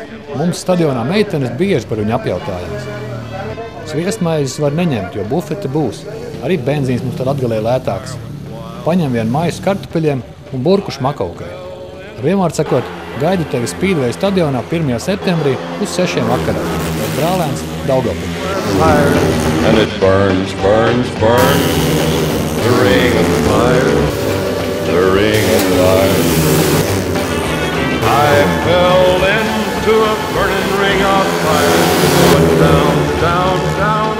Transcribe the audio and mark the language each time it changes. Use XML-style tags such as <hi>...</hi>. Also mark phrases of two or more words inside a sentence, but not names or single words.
<lv>Mums stadionā meitenes bieži par viņu apjautājās. Sviestmaizes var neņemt, jo bufete būs. Arī benzīns mums tad Latgalē lētāks. Paņem vienu maisu kartupeļiem un burku šmakaukai. Ar vienvārdu sakot, gaidu tevi Speedway stadionā 1. septembrī uz 6 vakarā. Brālēns Daugavpilī.</lv> <en>And it burns, burns, burns, the ring of fire, the ring of fire. I fell into a burning ring of fire, going down, down, down.</en>